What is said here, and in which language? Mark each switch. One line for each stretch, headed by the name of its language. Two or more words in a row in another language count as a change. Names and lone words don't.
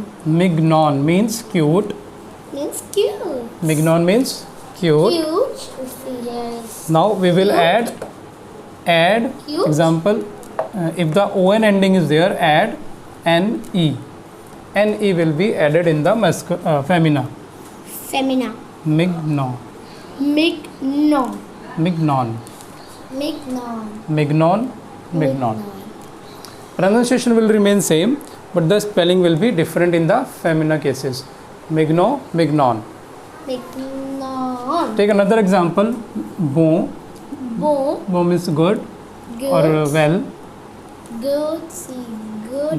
English: Mignon means cute. means cute. Mignon means cute. Cute. You see here is Now we will add Cute. example. If the on ending is there, add ne. Ne will be added in the femina. femina. Mignon. Mignon. Mignon. Mignon. Mignon. Mignon. Pronunciation will remain same, but the spelling will be different in the femina cases. Mignon. Mignon. Mignon. Take another example. Bon. Bon. Bon means good Good. or well. Good. See. Good.